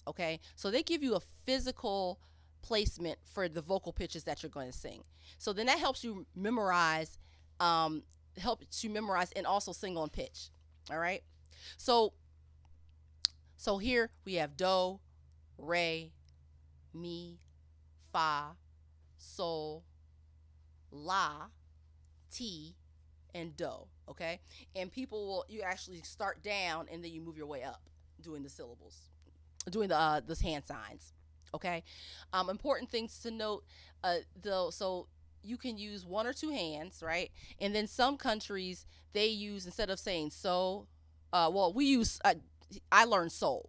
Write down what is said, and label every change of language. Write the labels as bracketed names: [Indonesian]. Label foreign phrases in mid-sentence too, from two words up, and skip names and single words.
[English] Okay. So they give you a physical placement for the vocal pitches that you're going to sing. So then that helps you memorize, and also sing on pitch. All right. So here we have do, re, mi, fa, sol, la, ti, and do. Okay. And you actually start down and then you move your way up doing the syllables, doing the hand signs. Okay. Important things to note, though. So you can use one or two hands, right? And then some countries, they use, instead of saying so, we use, I learned soul.